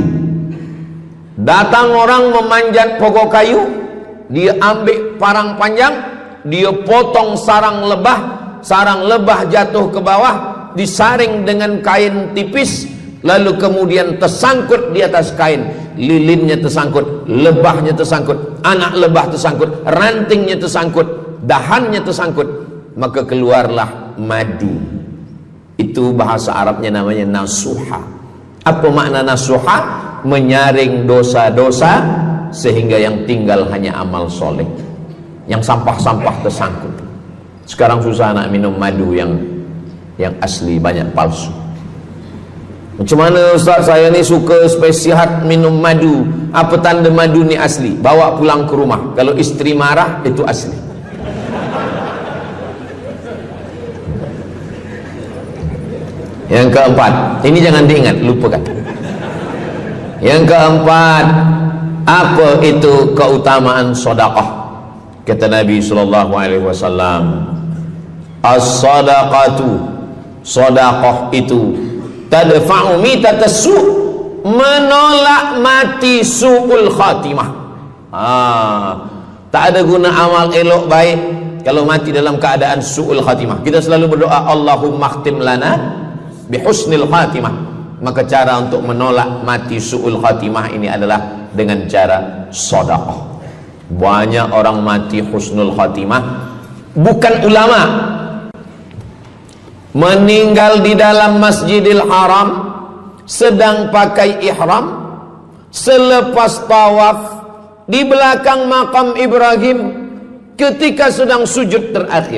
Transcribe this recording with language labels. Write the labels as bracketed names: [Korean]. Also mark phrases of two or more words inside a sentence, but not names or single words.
[Malay] Datang orang memanjat pokok kayu, dia ambil parang panjang, dia potong sarang lebah jatuh ke bawah, disaring dengan kain tipis, lalu kemudian tersangkut di atas kain, lilinnya tersangkut, lebahnya tersangkut, anak lebah tersangkut, rantingnya tersangkut, dahannya tersangkut, maka keluarlah madu. Itu bahasa Arabnya namanya nasuha. Apa makna nasuha? Menyaring dosa-dosa sehingga yang tinggal hanya amal soleh, yang sampah-sampah tersangkut. Sekarang susah nak minum madu yang asli, banyak palsu. Macam mana Ustaz, saya ni suka spesihat minum madu, apa tanda madu ni asli? Bawa pulang ke rumah, kalau istri marah itu asli. Yang keempat, ini jangan diingat, lupakan. Yang keempat, apa itu keutamaan sedekah? Kata Nabi [Arabic] صلى الله عليه وسلم، الصدقة, [Malay] sedekah itu [Arabic] تدفع ميتة السوء', [Malay] menolak mati [Arabic] سوء الخاتمة. [Malay] Tak ada guna amal elok baik kalau mati dalam keadaan [Arabic] سوء الخاتمة. [Malay] Kita selalu berdoa, [Arabic] اللهم اختم لنا بحسن الخاتمة. [Malay] Maka cara untuk menolak mati [Arabic] سوء الخاتمة [Malay] ini adalah dengan cara sedekah. Banyak orang mati [Arabic] حسن الخاتمة, [Malay] bukan ulama, meninggal di dalam Masjidil Haram sedang pakai ihram, selepas tawaf di belakang makam Ibrahim ketika sedang sujud terakhir.